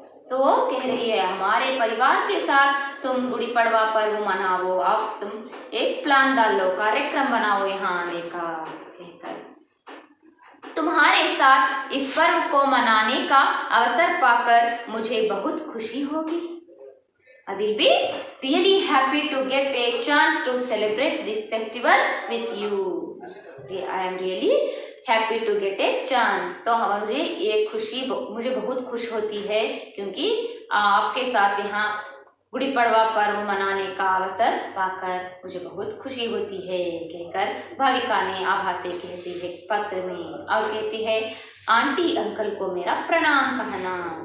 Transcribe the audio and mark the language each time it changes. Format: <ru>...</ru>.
<hi>तो वो कह रही है हमारे परिवार के साथ तुम गुड़ी पड़वा पर्व मनाओ, अब तुम एक प्लान डाल लो, कार्यक्रम बनाओ यहाँ आने का कहकर। तुम्हारे साथ इस पर्व को मनाने का अवसर पाकर मुझे बहुत खुशी होगी।</hi> <en>I will be really happy to get a chance to celebrate this festival with you. I am really happy to get a chance.</en> <hi>तो मुझे ये खुशी मुझे बहुत खुश होती है क्योंकि आपके साथ यहाँ गुड़ी पड़वा पर्व मनाने का अवसर पाकर मुझे बहुत खुशी होती है कहकर भाविका ने आभा से कहती है पत्र में, और कहती है आंटी अंकल को मेरा प्रणाम कहना।</hi>